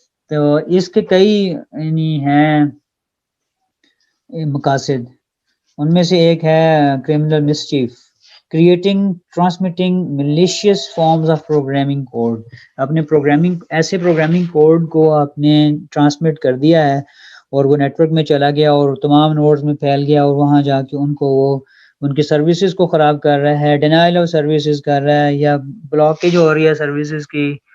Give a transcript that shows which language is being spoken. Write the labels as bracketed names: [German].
[Urdu] تو اس کے کئی یعنی ہیں مقاصد. ان میں سے ایک ہے [English] criminal mischief, creating transmitting malicious forms of programming code. [Urdu] اپنے ایسے پروگرامنگ کوڈ کو آپ نے ٹرانسمٹ کر دیا ہے اور وہ نیٹ ورک میں چلا گیا اور تمام نوڈز میں پھیل گیا, اور وہاں جا کے ان کو وہ ان کی سروسز کو خراب کر رہا ہے, ڈینائل آف سروسز کر رہا ہے, یا بلاکیج ہو رہی ہے سروسز کی.